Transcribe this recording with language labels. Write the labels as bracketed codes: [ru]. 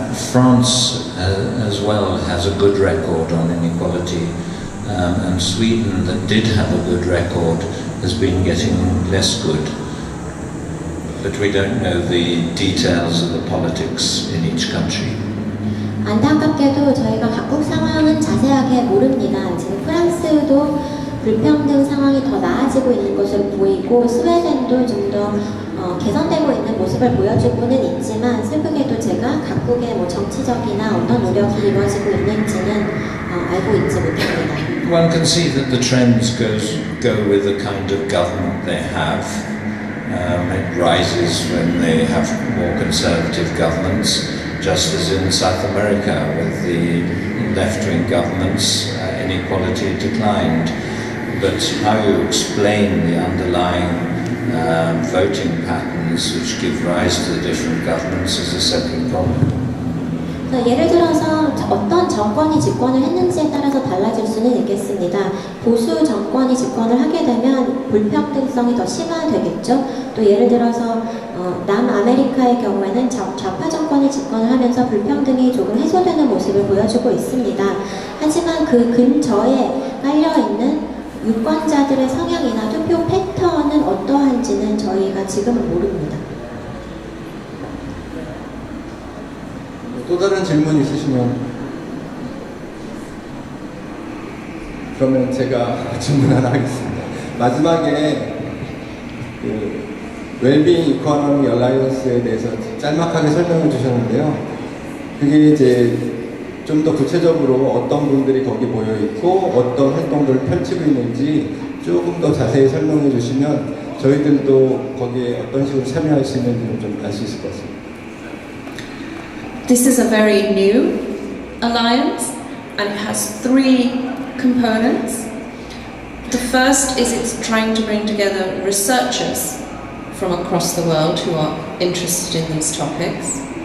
[en] France, as well, has a good record on inequality, and Sweden, that did have a good record, has been getting less good. But we don't know the details of the politics in each country. [ko] 안타깝게도 저희가 각국 상황은 자세하게 모릅니다. 지금 프랑스도 불평등 상황이 더 나아지고 있는 것으로 보이고 스웨덴도 좀 더 개선되고 있는 모습을 보여주고는 있지만 슬프게도 제가 각국의 뭐 정치적이나 어떤 노력이 이루어지고 있는지는 알고 있지 못합니다. [en] One can see that the trends go with the kind of government they have. It rises when they have more conservative governments, just as in South America with the left-wing governments, inequality declined. But how you explain the underlying voting patterns which give rise to the different governments is a separate problem. [ko] 예를 들어서 어떤 정권이 집권을 했는지에 따라서 달라질 수는 있겠습니다. 보수 정권이 집권을 하게 되면 불평등성이 더 심화되겠죠. 또 예를 들어서 남아메리카의 경우에는 좌파 정권이 집권을 하면서 불평등이 조금 해소되는 모습을 보여주고 있습니다. 하지만 그 근처에 깔려있는 유권자들의 성향이나 투표 패턴은 어떠한지는 저희가 지금은 모릅니다. 또 다른 질문 있으시면 그러면 제가 질문 하나 하겠습니다. 마지막에 그 웰빙 이코노미 얼라이언스에 대해서 짤막하게 설명해 주셨는데요. 그게 이제 좀 더 구체적으로 어떤 분들이 거기 모여 있고 어떤 활동들을 펼치고 있는지 조금 더 자세히 설명해 주시면 저희들도 거기에 어떤 식으로 참여할 수 있는지를 좀 알 수 있을 것 같습니다. [en] This is a very new alliance and it has three components. The first is it's trying to bring together researchers from across the world who are interested in these topics.